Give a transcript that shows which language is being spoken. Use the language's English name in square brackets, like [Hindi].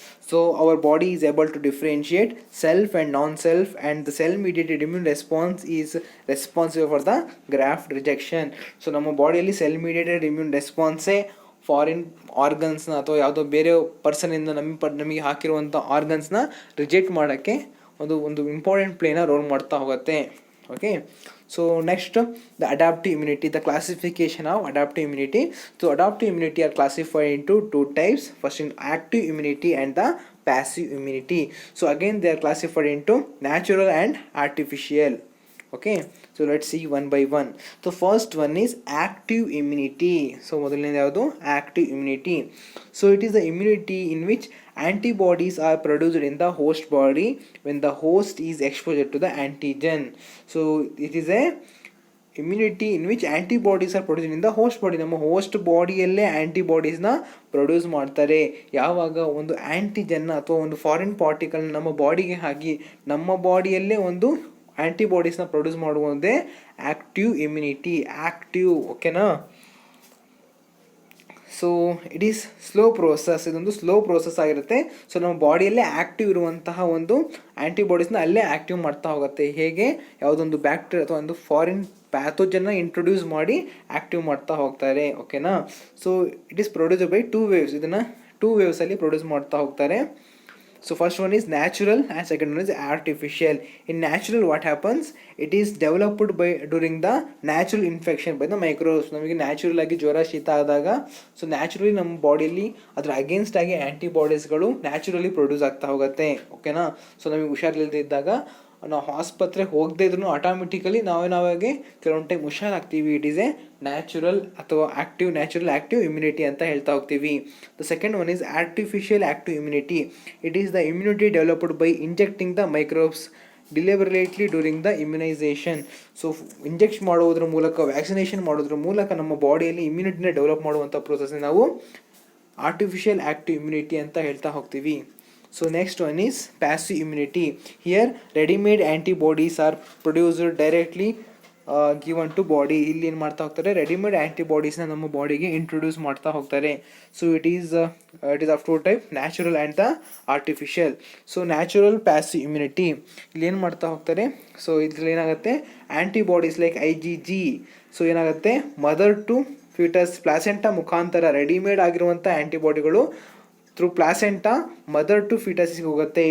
[English] So our body is able to differentiate self and non self and the cell mediated immune response is responsible for the graft rejection. [Kannada] So ನಮ್ಮ ಬಾಡಿಯಲ್ಲಿ cell mediated immune ರೆಸ್ಪಾನ್ಸೇ foreign ಆರ್ಗನ್ಸ್ನ ಅಥವಾ ಯಾವುದೋ ಬೇರೆ ಪರ್ಸನಿಂದ ನಮಗೆ ಹಾಕಿರುವಂಥ ಆರ್ಗನ್ಸ್ನ reject ಮಾಡೋಕ್ಕೆ ಒಂದು important ಪ್ಲೇನ roll ಮಾಡ್ತಾ ಹೋಗುತ್ತೆ. [English] Okay, so next the adaptive immunity, the classification of adaptive immunity. So adaptive immunity are classified into two types. First in active immunity and the passive immunity. So again they are classified into natural and artificial. Okay, so let's see one by one. So first one is active immunity. So [Kannada] ಮೊದಲನೇದು ಯಾವುದು, [English] active immunity. So it is the immunity in which antibodies are produced in the host body when the host is exposed to the antigen. So it is a immunity in which antibodies are produce in the host body. [Kannada] ನಮ್ಮ host ಬಾಡಿಯಲ್ಲೇ ಆ್ಯಂಟಿಬಾಡೀಸ್ನ produce ಮಾಡ್ತಾರೆ. ಯಾವಾಗ ಒಂದು ಆ್ಯಂಟಿಜನ್ನ ಅಥವಾ ಒಂದು foreign particle ನಮ್ಮ ಬಾಡಿಗೆ ಹಾಕಿ ನಮ್ಮ ಬಾಡಿಯಲ್ಲೇ ಒಂದು ಆ್ಯಂಟಿಬಾಡೀಸ್ನ ಪ್ರೊಡ್ಯೂಸ್ ಮಾಡುವುದೇ ಆ್ಯಕ್ಟಿವ್ ಇಮ್ಯುನಿಟಿ. ಆ್ಯಕ್ಟಿವ್, ಓಕೆನಾ. [English] so it is slow process, [Kannada] ಇದೊಂದು ಸ್ಲೋ ಪ್ರೋಸೆಸ್ ಆಗಿರುತ್ತೆ. ಸೊ ನಮ್ಮ ಬಾಡಿಯಲ್ಲೇ ಆ್ಯಕ್ಟಿವ್ ಇರುವಂತಹ ಒಂದು ಆ್ಯಂಟಿಬಾಡೀಸ್ನ ಅಲ್ಲೇ ಆ್ಯಕ್ಟಿವ್ ಮಾಡ್ತಾ ಹೋಗುತ್ತೆ. ಹೇಗೆ ಯಾವುದೊಂದು ಬ್ಯಾಕ್ಟೀರಿಯಾ ಅಥವಾ ಒಂದು ಫಾರಿನ್ ಪ್ಯಾಥೋಜನ್ನ ಇಂಟ್ರೊಡ್ಯೂಸ್ ಮಾಡಿ ಆ್ಯಕ್ಟಿವ್ ಮಾಡ್ತಾ ಹೋಗ್ತಾರೆ, ಓಕೆನಾ. [English] So it is produce by 2 waves. [Kannada] ಇದನ್ನು 2 waves ಪ್ರೊಡ್ಯೂಸ್ ಮಾಡ್ತಾ ಹೋಗ್ತಾರೆ. [English] So first one is natural and second one is artificial. In natural, what happens? It is developed by during the natural infection by the microbes. [Kannada] ನಮಗೆ natural ಆಗಿ ಜ್ವರ ಶೀತ ಆದಾಗ so naturally ನಮ್ಮ ಬಾಡಿಯಲ್ಲಿ ಅದರ ಅಗೇನ್ಸ್ಟ್ ಆಗಿ ಆ್ಯಂಟಿಬಾಡೀಸ್ಗಳು ನ್ಯಾಚುರಲಿ ಪ್ರೊಡ್ಯೂಸ್ ಆಗ್ತಾ ಹೋಗುತ್ತೆ, ಓಕೆನಾ. ಸೊ ನಮಗೆ ಹುಷಾರಿಲ್ಲದೆ ಇದ್ದಾಗ ನಾವು ಆಸ್ಪತ್ರೆಗೆ ಹೋಗದೇ ಇದ್ರೂ ಆಟೋಮೆಟಿಕಲಿ ನಾವಾಗೆ ಕೆಲವೊಂದು time ಹುಷಾರಾಗ್ತೀವಿ. [English] it is a natural ಅಥವಾ natural active immunity [Kannada] ಅಂತ ಹೇಳ್ತಾ ಹೋಗ್ತೀವಿ. [English] The second one is artificial active immunity. It is the immunity developed by injecting the microbes deliberately during the immunisation. [Kannada] So inject ಮಾಡೋದ್ರ ಮೂಲಕ, ವ್ಯಾಕ್ಸಿನೇಷನ್ ಮಾಡೋದ್ರ ಮೂಲಕ ನಮ್ಮ ಬಾಡಿಯಲ್ಲಿ ಇಮ್ಯುನಿಟಿನ ಡೆವಲಪ್ ಮಾಡುವಂಥ ಪ್ರೋಸೆಸ್ನ ನಾವು ಆರ್ಟಿಫಿಷಿಯಲ್ ಆ್ಯಕ್ಟಿವ್ ಇಮ್ಯುನಿಟಿ ಅಂತ ಹೇಳ್ತಾ ಹೋಗ್ತೀವಿ. [English] So next one is passive immunity. Here ready-made antibodies are produced directly given to body. [Kannada] ಇಲ್ಲಿ ಏನು ಮಾಡ್ತಾ ಹೋಗ್ತಾರೆ, ರೆಡಿಮೇಡ್ ಆ್ಯಂಟಿಬಾಡೀಸ್ನ ನಮ್ಮ ಬಾಡಿಗೆ ಇಂಟ್ರೊಡ್ಯೂಸ್ ಮಾಡ್ತಾ ಹೋಗ್ತಾರೆ. [English] So it is of 2 types, natural and the artificial. [Kannada] So natural passive immunity ಇಲ್ಲಿ ಏನು ಮಾಡ್ತಾ ಹೋಗ್ತಾರೆ, ಸೊ ಇದ್ರಲ್ಲಿ ಏನಾಗುತ್ತೆ, ಆ್ಯಂಟಿಬಾಡೀಸ್ ಲೈಕ್ IgG ಸೊ ಏನಾಗುತ್ತೆ, ಮದರ್ ಟು ಫೀಟಸ್ ಪ್ಲಾಸೆಂಟಾ ಮುಖಾಂತರ ರೆಡಿಮೇಡ್ ಆಗಿರುವಂಥ ಆ್ಯಂಟಿಬಾಡಿಗಳು ಥ್ರೂ ಪ್ಲಾಸೆಂಟಾ ಮದರ್ ಟು ಫಿಟಸ್ಗೆ ಹೋಗುತ್ತೆ.